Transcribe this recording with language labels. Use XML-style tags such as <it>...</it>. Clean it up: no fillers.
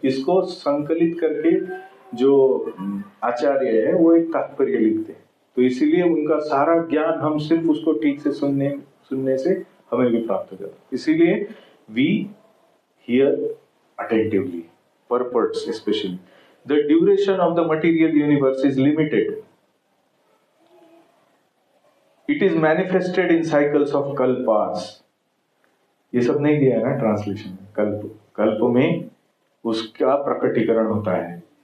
<hi>इसको संकलित करके जो आचार्य है वो एक तात्पर्य लिखते हैं. तो इसीलिए उनका सारा ज्ञान हम सिर्फ उसको ठीक से सुनने से हमें भी प्राप्त हो जाता है। इसीलिए</hi> <en>We hear attentively, purports especially. The duration of the material universe is limited. It is manifested in cycles of kalpas.</en> <hi>ये सब नहीं दिया है ना ट्रांसलेशन में। कल्प में उसका प्रकटीकरण होता है।</hi>